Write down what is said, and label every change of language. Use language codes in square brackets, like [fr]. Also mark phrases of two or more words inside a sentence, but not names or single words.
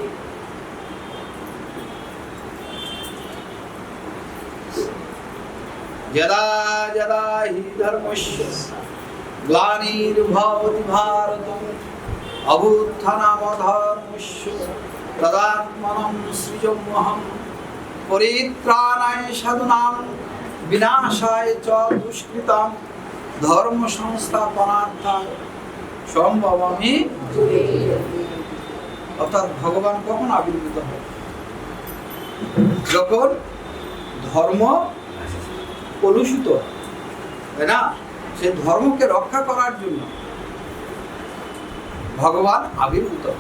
[sa] যদা যদা হি ধর্মস্য গ্লানির্ভবতি ভারত অভ্যুত্থানামধর্মস্য তদাত্মনঃ সৃজম্যহং পরিত্রাণায় সাধুনাং বিনাশায় চ দুষ্কৃতাং ধর্ম সংস্থাপনার্থায় সম্ভবামি। [bn] অর্থাৎ ভগবান কখন আবির্ভূত হয়? যখন ধর্ম কলুষিত, তাই না? সেই ধর্মকে রক্ষা করার জন্য ভগবান আবির্ভূত হয়।